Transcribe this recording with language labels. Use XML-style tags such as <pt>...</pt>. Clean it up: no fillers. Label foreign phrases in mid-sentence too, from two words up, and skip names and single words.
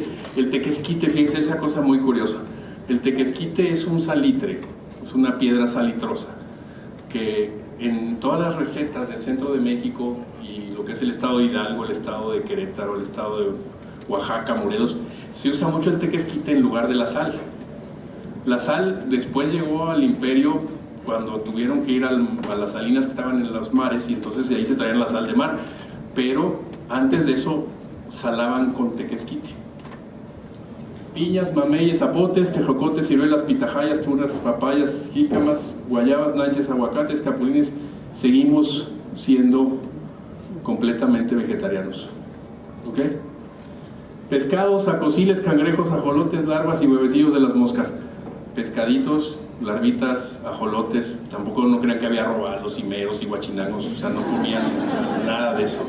<es>El tequesquite, fíjense, esa cosa muy curiosa. El tequesquite es un salitre, es una piedra salitrosa, que en todas las recetas del centro de México y lo que es el estado de Hidalgo, el estado de Querétaro, el estado de Oaxaca, Morelos, se usa mucho el tequesquite en lugar de la sal. La sal después llegó al imperio cuando tuvieron que ir a las salinas que estaban en los mares y entonces de ahí se traían la sal de mar, pero antes de eso salaban con tequesquite. Piñas, mameyes, zapotes, tejocotes, ciruelas, pitahayas, tunas, papayas, jícamas, guayabas, nanches, aguacates, capulines. Seguimos siendo completamente vegetarianos. ¿Ok? Pescados, acosiles, cangrejos, ajolotes, larvas y huevecillos de las moscas. Pescaditos, larvitas, ajolotes. Tampoco no crean que había robalos, cimeros y guachinangos. O sea, no comían nada de eso.</es>